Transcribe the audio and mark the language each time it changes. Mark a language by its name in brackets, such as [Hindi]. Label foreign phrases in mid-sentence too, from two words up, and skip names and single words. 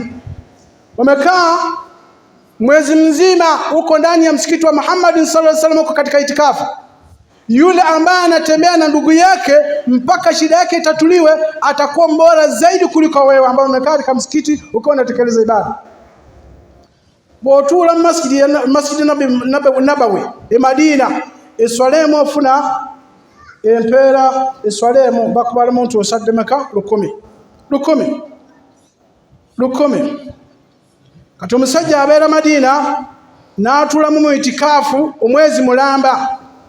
[Swahili] Wamekaa mwezi mzima huko ndani ya msikiti wa Muhammad [Arabic] صلى الله عليه وسلم [Swahili] huko katika itikafu. Yule ambaye anatembea na ndugu yake mpaka shida yake itatuliwe atakuwa mbora zaidi kuliko wewe ambaye umekaa katika msikiti ukiwa unatekeleza ibada. [Ganda] Botula masjid Nabawi Madina eswalemo funa empera eswalemo bakubala muntu osaddemeka 10 kati omusajja abeera Madina n'atula mu itikafu omwezi mulamba.